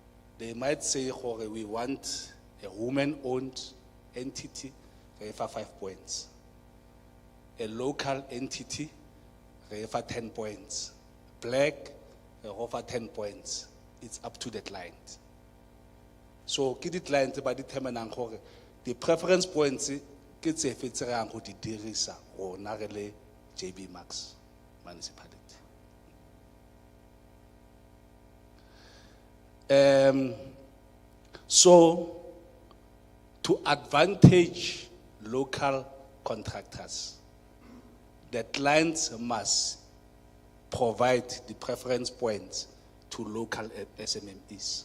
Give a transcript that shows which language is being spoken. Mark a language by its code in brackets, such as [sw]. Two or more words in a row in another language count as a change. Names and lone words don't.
[en] They might say, we want A woman-owned entity, they have 5 points. A local entity, they have 10 points. Black, they offer 10 points. It's up to the client. So, [tn] ke di client ba determine gore [en] the preference points [tn] ke tse fetserang go di dirisa rona re le JB Max Municipality. [en] So, to advantage local contractors, the clients must provide the preference points to local SMMEs.